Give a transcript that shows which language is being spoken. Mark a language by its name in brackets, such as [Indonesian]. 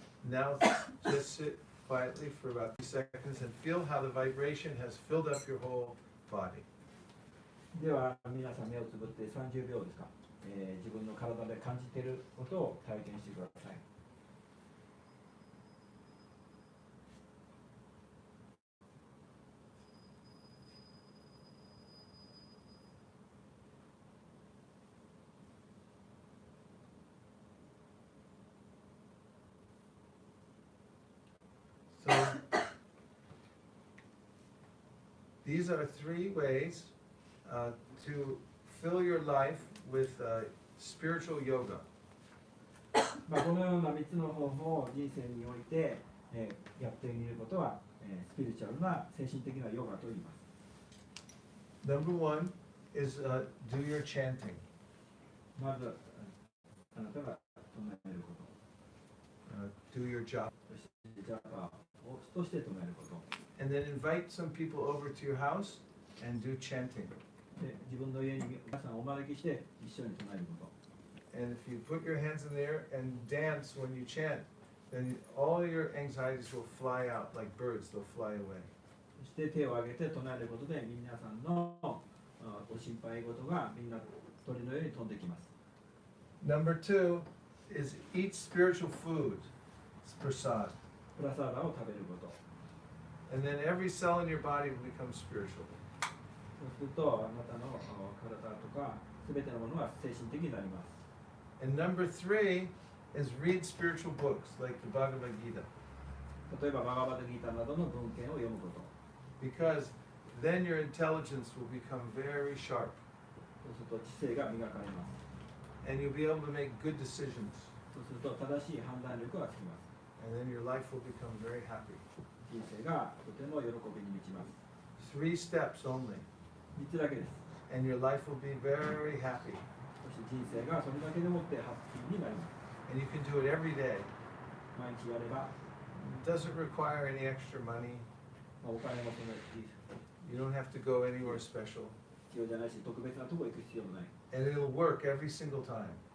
[English] Now just sit quietly for about 2 seconds and feel how the vibration has filled up your whole body. [Japanese] では皆さん目をつぶって30秒ですか、自分の体で感じていることを体験してください。 [English] So these are 3 ways to fill your life with spiritual yoga. [Japanese] このような3つの方法を人生において、やってみることは、スピリチュアルな精神的なヨガと言います。 [English] Number 1 is do your chanting. [Japanese] まずあなたが唱えること、 [English] do your job. [Japanese] そしてジャパをとして唱えること。 [English] And then invite some people over to your house and do chanting. [Japanese] で自分の家に皆さんをお招きして一緒に唱えること。 [English] And if you put your hands in the air and dance when you chant, then all your anxieties will fly out like birds, they'll fly away. [Japanese] そして手を挙げて唱えることで皆さんのご心配事がみんな鳥のように飛んできます。 [English] Number 2 is eat spiritual food. It's prasad. [Japanese] プラサーダを食べること。 [English] And then every cell in your body will become spiritual. [Japanese] そうするとあなたの体とか全てのものが精神的になります。 [English] And number 3 is read spiritual books like the Bhagavad Gita. [Japanese] 例えばバガバタギータなどの文献を読むこと。 [English] Because then your intelligence will become very sharp. [Japanese] そうすると知性が磨かれます。 [English] And you'll be able to make good decisions. [Japanese] そうすると正しい判断力がつきます。 [English] And then your life will become very happy. [Japanese] 人生がとても喜びに満ちます。 [English] 3 steps only. [Japanese] 3つだけです。 [English] And your life will be very happy. [Japanese] そして人生がそれだけでもってハッピーになります。 [English] And you can do it every day. [Japanese] 毎日やれば、 [English] It doesn't require any extra money. [Japanese] お金もそんなに [English] You don't have to go anywhere special. [Japanese] 必要じゃないし、特別なところ行く必要もない。 [English] And it'll work every single time.